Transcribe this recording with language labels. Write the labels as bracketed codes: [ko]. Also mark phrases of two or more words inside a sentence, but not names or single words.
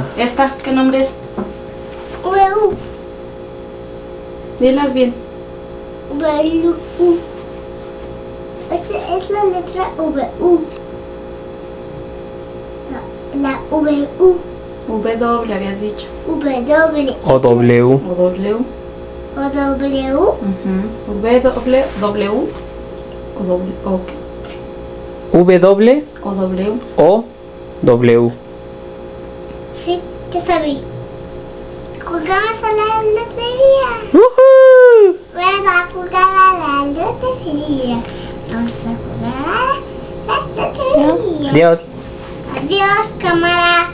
[es] Esta, ¿qué nombre es? U, Dilas bien. U. Esa es la letra U. La U. W habías dicho. W. o W? O W. O W. Ujú. W. O W. O qué. W O W. o W. Sí, ya sabí. Jugamos a la lotería. ¡Woohoo! Vamos a jugar a la lotería. Vamos a jugar a la lotería. Adiós. Adiós, cámara.